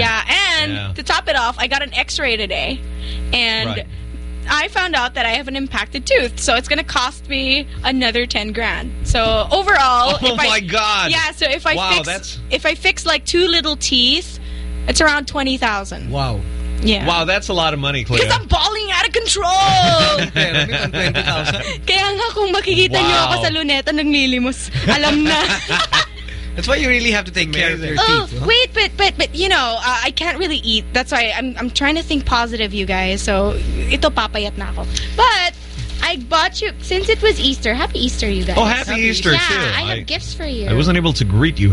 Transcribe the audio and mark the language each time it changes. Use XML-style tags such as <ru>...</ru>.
<en>Yeah, and to top it off, I got an x-ray today. And I found out that I have an impacted tooth. So it's going to cost me another 10 grand. So overall... Oh my God. Yeah, so if I fix like two little teeth, it's around 20,000. Wow. Yeah. Wow, that's a lot of money, Cleo. Because I'm bawling out of control.</en> <tl>Kaya nga kung makikita niyo ako sa luneta ng nilimos, alam na.</tl> <en>That's why you really have to take care of your teeth. Oh, wait, but you know, I can't really eat. That's why I'm trying to think positive, you guys. So,</en> <tl>ito papayat na ako.</tl> <en>But I bought you, since it was Easter. Happy Easter, you guys. Oh, happy Easter too. Yeah, I have gifts for you. I wasn't able to greet you.</en>